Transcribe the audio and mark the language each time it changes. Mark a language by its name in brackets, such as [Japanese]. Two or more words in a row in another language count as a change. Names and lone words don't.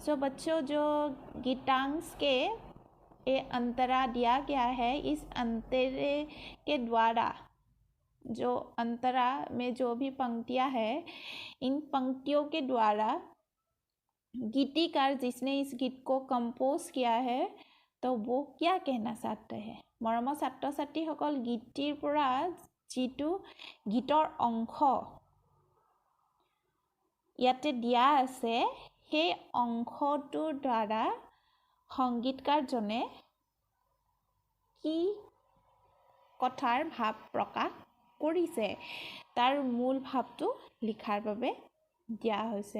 [Hindi] सो बच्चों, जो गीतांश के ये अंतरा दिया गया है, इस अंतरे के द्वारा, जो अंतरा में जो भी पंक्तियां हैं, इन पंक्तियों के द्वारा गीतिकार जिसने इस गीत को कंपोज किया है, तो वो क्या कहना चाहते हैं? [Assamese] मरমৰ ছাত্ৰ ছাত্ৰীসকল, গীতিৰ পৰা যিটো গীতৰ অংশ ইয়াতে দিয়া আছে, সেই অংশটোৰ দ্বাৰা সংগীতকাৰজনে কি কথাৰ ভাৱ প্ৰকাশ কৰিছে, তাৰ মূল ভাৱটো লিখাৰ বাবে দিয়া হৈছে।